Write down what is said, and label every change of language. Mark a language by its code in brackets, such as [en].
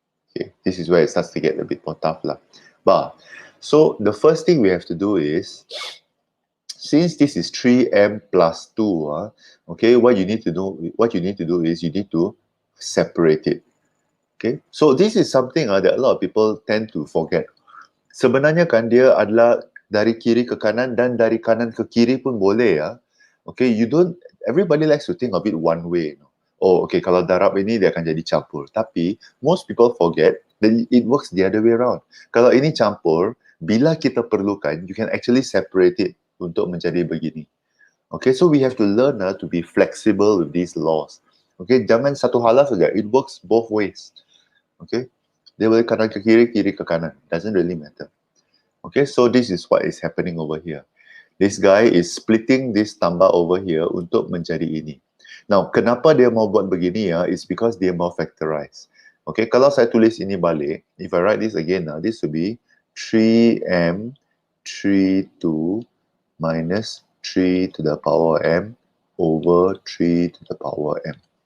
[en] Okay, this is where it starts to get a bit more tough lah. But so the first thing we have to do is, since this is 3m plus 2, okay, what you need to do is you need to separate it. Okay, so this is something that a lot of people tend to forget. [ms] Sebenarnya kan dia adalah dari kiri ke kanan dan dari kanan ke kiri pun boleh ya. [en] Okay, everybody likes to think of it one way. Oh, okay, [ms] kalau darab ini dia akan jadi campur. Tapi [en] most people forget that it works the other way around. [ms] Kalau ini campur, bila kita perlukan, [en] you can actually separate it [ms] untuk menjadi begini. [en] Okay, so we have to learn to be flexible with these laws. [ms] Okay, jangan satu hala saja. [en] It works both ways. [ms] Okay, dia boleh kanan ke kiri, kiri ke kanan. [en] Doesn't really matter. Okay, so this is what is happening over here. This guy is splitting this tambah over here [ms] untuk menjadi ini. Now, kenapa dia mau buat begini ya? [en] It's because [ms] dia mau [en] factorize. Okay, [ms] kalau saya tulis ini balik, [en] if I write this again, this will be 3m 32 minus 3 to the power m over 3 to the power m.